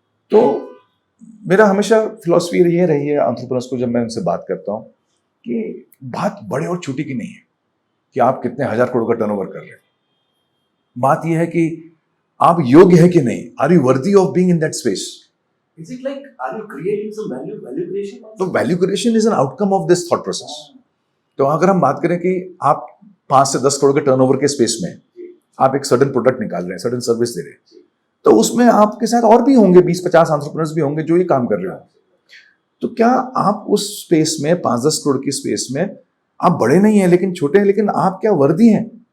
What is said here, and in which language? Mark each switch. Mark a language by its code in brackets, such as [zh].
[hi] तो मेरा हमेशा फिलॉसफी ये रही है एंटरप्रेन्योर्स को जब मैं उनसे बात करता हूँ कि बात बड़े और छोटी की नहीं है कि आप कितने 1000 करोड़ का टर्नओवर कर रहे हैं. बात यह है कि आप योग्य है कि नहीं, [en] Are you worthy of being in that space. Is it like, are you creating some value creation? तो value creation is an outcome of this thought process. [hi] तो अगर हम बात करें कि आप 5 से 10 करोड़ के टर्नओवर के स्पेस में आप एक सर्टेन प्रोडक्ट निकाल रहे हैं, सर्टेन सर्विस दे रहे हैं, तो उसमें आपके साथ और भी होंगे, 20-50 एंटरप्रेन्योर्स भी होंगे जो ये काम कर रहे हो. तो क्या आप उस स्पेस में 5-10 करोड़ की स्पेस में आप बड़े नहीं हैं लेकिन छोटे हैं, लेकिन आप क्या वर्दी हैं?